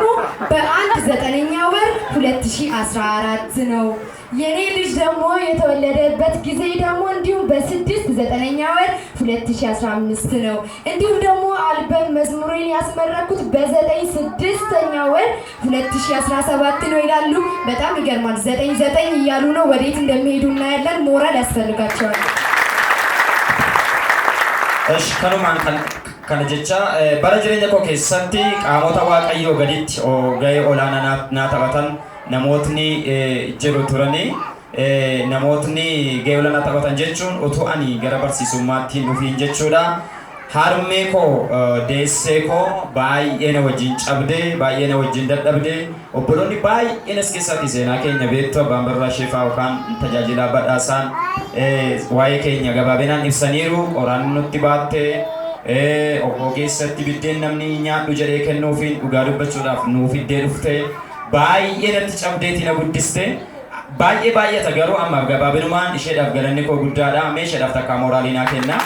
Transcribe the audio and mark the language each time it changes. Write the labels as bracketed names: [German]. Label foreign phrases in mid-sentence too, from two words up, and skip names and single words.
[Amharic] በ9ኛ ወር 2014 ነው። የኔ ልጅ ደግሞ የተወለደበት ጊዜ ደግሞ እንዲሁም በ9ኛ ወር 2015 ነው። እንዲሁም ደግሞ አልበም መዝሙሬን ያስመረኩት በ6ኛ ወር 2017 ነው ይላሉ። በጣም ይገርማል። 9 እያሉ ነው። ወዴት እንደሚሄዱ እናያለን። ሞራል ያስፈልጋቸዋል። [Oromo] እሺ ከኑማን kana jecha bara jireenya koo keessatti qaamota waaqayyoo gaditti gahee olaanaa naa taphatan namootni jiru turanii namootni gahee olaanaa taphatan jechuun utuu ani gara barsiisummaatti dhufiin jechuudha. Harmee koo deessee koo baay'ee na wajjin cabdee baay'ee na wajjin dadhabdee obboloonni baay'een as keessatti seenaa keenya beektu abbaan barraa sheefaa yookaan tajaajilaa badhaasaan waa'ee keenya gabaabinaan ibsaniiru qoraan nutti baattee ogeessatti biddeen namni nyaadhu jedhee kennuufiin dhugaa dubbachuudhaaf nuuf iddee dhufte baay'ee natti cabdeeti na guddiste baay'ee baay'ata garuu amma gabaabinumaan isheedhaaf galanni koo guddaadha meeshaadhaaf takkaa mooraalii naa kenna.